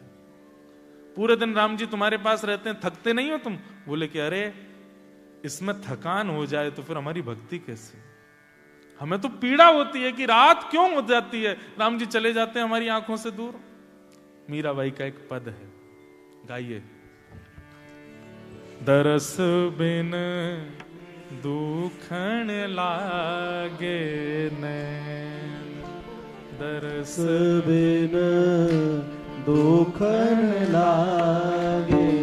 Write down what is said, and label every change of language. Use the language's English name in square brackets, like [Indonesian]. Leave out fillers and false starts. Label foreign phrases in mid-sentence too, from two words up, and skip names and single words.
[Hindi] पूरे दिन राम जी तुम्हारे पास रहते हैं, थकते नहीं हो तुम? बोले कि अरे इसमें थकान हो जाए तो फिर हमारी भक्ति कैसे, हमें तो पीड़ा होती है कि रात क्यों हो जाती है, राम जी चले जाते हैं हमारी आंखों से दूर। मीराबाई का एक पद है, गाइए। [Braj] दरस बिन दुखन लागे नैन, दरस बिन दुखन लागे,